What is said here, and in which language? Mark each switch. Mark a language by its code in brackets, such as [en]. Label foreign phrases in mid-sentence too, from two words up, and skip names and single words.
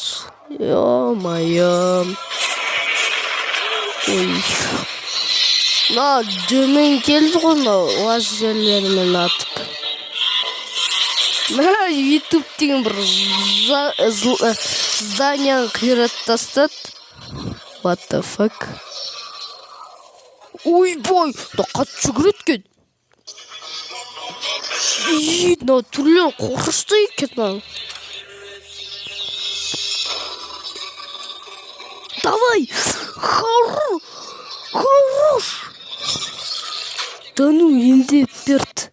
[ru] Ё-моё. Ой. [kk] На жөмен келді ғой лазерлермен атып. Мына YouTube деген бір зданияны қиратып тастады. [en] What the fuck? [kk] Ойбай, да қатты жүгіреді екен. Мына түрлері қорқынышты екен. [ru] Давай! Хорош! Да ну, [kk] енді берді.